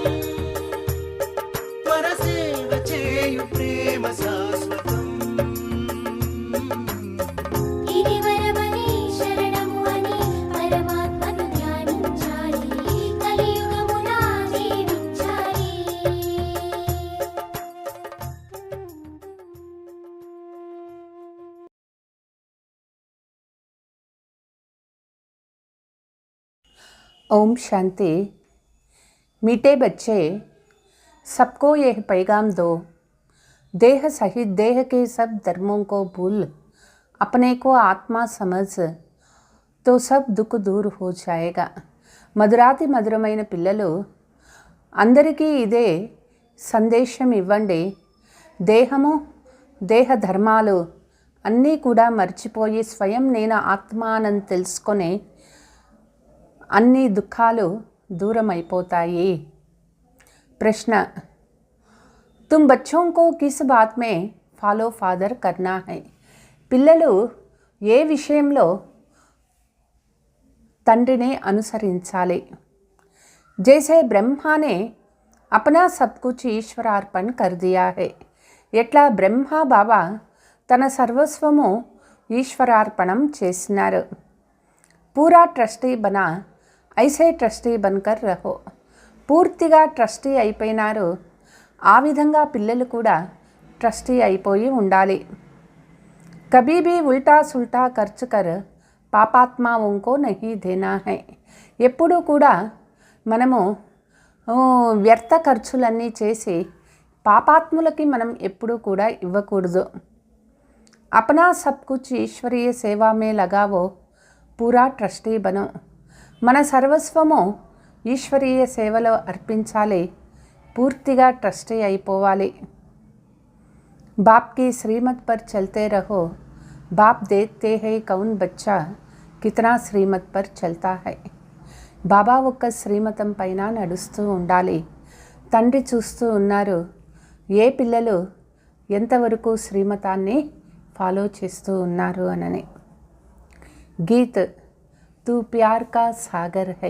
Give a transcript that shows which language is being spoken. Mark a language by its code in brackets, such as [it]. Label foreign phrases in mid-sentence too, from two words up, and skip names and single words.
[te] పరసేవ చేయు ప్రేమ శాశ్వతం. ఇది వరమని శరణము అని పరమాత్మను ధ్యానించాలి, కలియుగమున జీవించాలి. [hi] ओम शांति। मीठे बच्चे, सबको यह पैगाम दो, देह सहित देह के सब धर्मों को भूल अपने को आत्मा समझ तो सब दुख दूर हो जाएगा. [te] మధురాతి మధురమైన పిల్లలు అందరికీ ఇదే సందేశం ఇవ్వండి. దేహము దేహ ధర్మాలు అన్నీ కూడా మర్చిపోయి స్వయం నేను ఆత్మానని తెలుసుకొని అన్ని దుఃఖాలు దూరం అయిపోతాయి. [hi] ప్రశ్న, तुम बच्चों को किस बात में [en] follow father [hi] करना है? [te] పిల్లలు ఏ విషయంలో తండ్రిని అనుసరించాలి? [hi] जैसे ब्रह्मा ने अपना सब कुछ ఈశ్వరార్పణ कर दिया है, [te] ఎట్లా బ్రహ్మ బాబా తన సర్వస్వము ఈశ్వరార్పణం చేసినారు. [hi] पूरा ट्रस्टी बना, ऐसे ट्रस्टी बनकर रहो. [te] పూర్తిగా ట్రస్టీ అయిపోయినారు, ఆ విధంగా పిల్లలు కూడా ట్రస్టీ అయిపోయి ఉండాలి. [hi] कभी भी उल्टा सुल्टा खर्च कर पापात्माओं नहीं देना है. [te] ఎప్పుడూ కూడా మనము వ్యర్థ ఖర్చులన్నీ చేసి పాపాత్ములకి మనం ఎప్పుడూ కూడా ఇవ్వకూడదు. [hi] अपना सब कुछ ईश्वरीय सेवा में लगाओ, पूरा ट्रस्टी बनो. [te] మన సర్వస్వము ఈశ్వరీయ సేవలో అర్పించాలి, పూర్తిగా ట్రస్టీ అయిపోవాలి. [hi] बाप की श्रीमत पर चलते रहो, बाप देखते हैं कौन बच्चा कितना श्रीमत पर चलता है. [te] బాబా ఒక్క శ్రీమతం పైన నడుస్తూ ఉండాలి. తండ్రి చూస్తూ ఉన్నారు ఏ పిల్లలు ఎంతవరకు శ్రీమతాన్ని ఫాలో చేస్తూ ఉన్నారు అనని. [hi] गीत तू प्यार का सागर है.